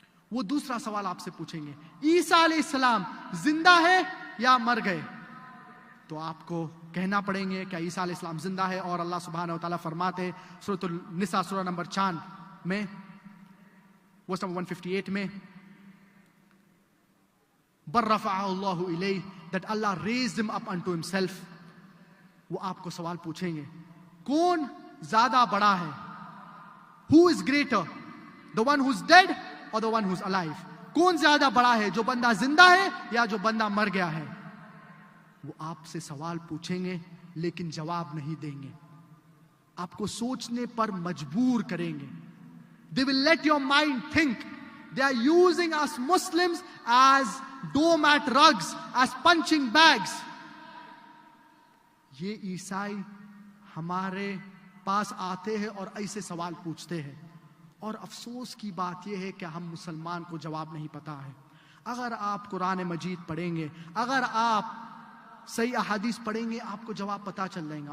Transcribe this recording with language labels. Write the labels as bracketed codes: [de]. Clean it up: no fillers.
[ur] وہ دوسرا سوال آپ سے پوچھیں گے عیسیٰ علیہ السلام زندہ ہے یا مر گئے؟ تو آپ کو کہنا پڑیں گے کہ عیسیٰ علیہ السلام زندہ ہے. اور اللہ سبحانہ وتعالیٰ فرماتے سورۃ النساء سورہ نمبر 4 میں, [en] verse number 158 [ur] میں, [ar] بَلْ رَفَعَهُ اللَّهُ إِلَيْهِ, [en] that Allah raised him up unto himself. [ur] وہ آپ کو سوال پوچھیں گے کون زیادہ بڑا ہے, [en] who is greater, the one who's dead or the one who's alive? [ur] کون زیادہ بڑا ہے, جو بندہ زندہ ہے یا جو بندہ مر گیا ہے؟ وہ آپ سے سوال پوچھیں گے لیکن جواب نہیں دیں گے. آپ کو سوچنے پر مجبور کریں گے. [en] They will let your mind think. They are using us Muslims as doormat rugs, as punching bags. [ur] یہ عیسائی ہمارے پاس آتے ہیں اور ایسے سوال پوچھتے ہیں. اور افسوس کی بات یہ ہے کہ ہم مسلمان کو جواب نہیں پتا ہے. اگر آپ قرآن مجید پڑھیں گے, اگر آپ صحیح احادیث پڑھیں گے, آپ کو جواب پتا چل جائے گا.